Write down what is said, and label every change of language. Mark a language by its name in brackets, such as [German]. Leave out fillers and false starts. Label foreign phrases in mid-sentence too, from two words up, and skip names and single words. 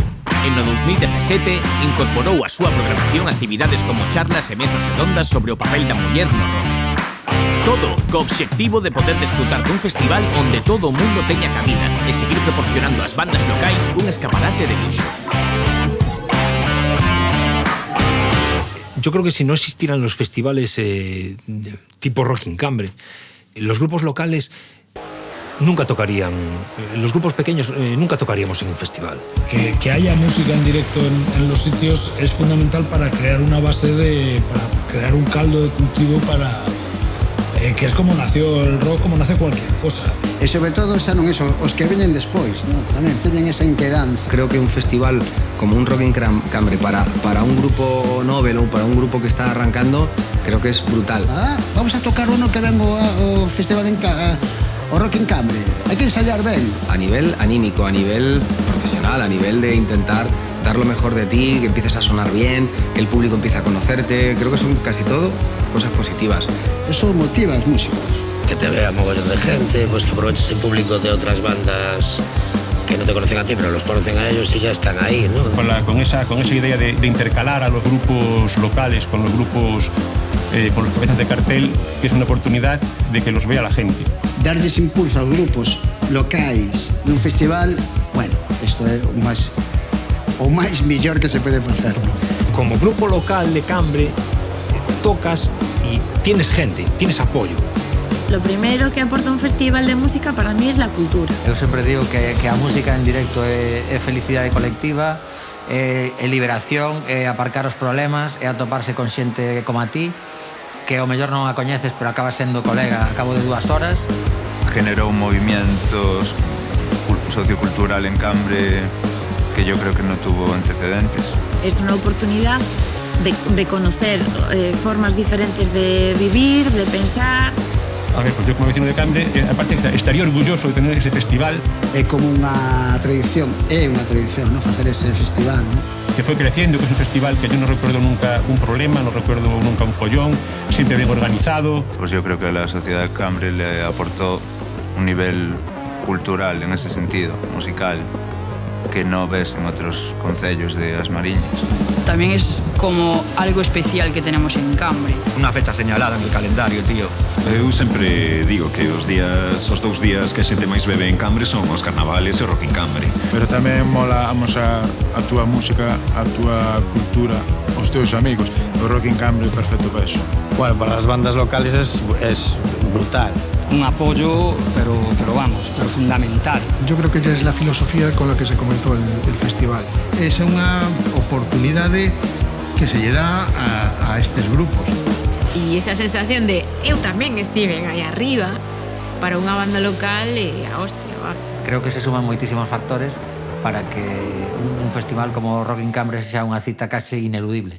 [Galician] En no 2017, incorporou a súa programación actividades como charlas e mesas redondas sobre o papel da muller no rock. Todo co obxectivo de poder desfrutar dun festival onde todo o mundo teña cabida e seguir proporcionando ás bandas locais un escaparate de luxo. [Spanish] Yo creo que si no existieran los festivales tipo Rock in Cambre, los grupos locales nunca tocarían, los grupos pequeños nunca tocaríamos en un festival. Que haya música en directo en los sitios es fundamental para crear una base para crear un caldo de cultivo para... que es como nació el rock, como nace cualquier cosa. [Galician] E sobre todo, xa non eso, os que veñen despois, ¿no? Tamén teñen esa inquedanza. Creo que un festival como un Rock in Cambre para un grupo novel ou para un grupo que está arrancando, [Spanish] creo que es brutal. Vamos a tocar uno que vengo ao festival o Rock in Cambre. [Galician] Hai que ensayar ben. [Spanish] A nivel anímico, a nivel profesional, a nivel de intentar dar lo mejor de ti, que empieces a sonar bien, que el público empiece a conocerte, creo que son casi todo cosas positivas. Eso motiva a los músicos. Que te vea mogollón de gente, pues que aproveches el público de otras bandas que no te conocen a ti, pero los conocen a ellos y ya están ahí, ¿no? Con esa idea de intercalar a los grupos locales con los grupos, con los cabezas de cartel, que es una oportunidad de que los vea la gente. [Galician] Darles impulso aos grupos locais nun festival, bueno, isto é o máis millor que se pode facer. [Spanish] Como grupo local de Cambre, tocas y tienes gente, tienes apoyo. Lo primero que aporta un festival de música para mí es la cultura. [Galician] Eu sempre digo que a música en directo é felicidade colectiva, é liberación, é aparcar os problemas, é atoparse con xente como a ti, que ao mellor non a coñeces, pero acaba sendo colega a cabo de 2 horas. [Spanish] Generou un movimiento sociocultural en Cambre que yo creo que no tuvo antecedentes. Es una oportunidad de conocer formas diferentes de vivir, de pensar. A ver, pues yo como vecino de Cambre, aparte estaría orgulloso de tener ese festival. [Galician] É como unha tradición, ¿no? Facer ese festival, ¿no? [Spanish] Que fue creciendo, que es un festival que yo no recuerdo nunca un problema, no recuerdo nunca un follón, siempre bien organizado. Pues yo creo que la sociedad de Cambre le aportó un nivel cultural en ese sentido, musical, que no ves en otros concellos de As Mariñas. También es como algo especial que tenemos en Cambre. Unha fecha señalada en el calendario, tío. [Galician] Eu sempre digo que os 2 días que a xente máis bebe en Cambre son os carnavales e o Rock in Cambre. Pero tamén mola amosar a túa música, a túa cultura, os teus amigos. O Rock in Cambre é perfecto para eso. [Spanish] Bueno, para las bandas locales es brutal. Un apoyo, pero fundamental. Yo creo que ya es la filosofía con la que se comenzó el festival. [Galician] Es unha oportunidade que se lle dá a estes grupos. E esa sensación de eu tamén estiven aí arriba para unha banda local e a hostia, va. Creo que se suman moitísimos factores para que un festival como Rock in Cambre sea unha cita case ineludible.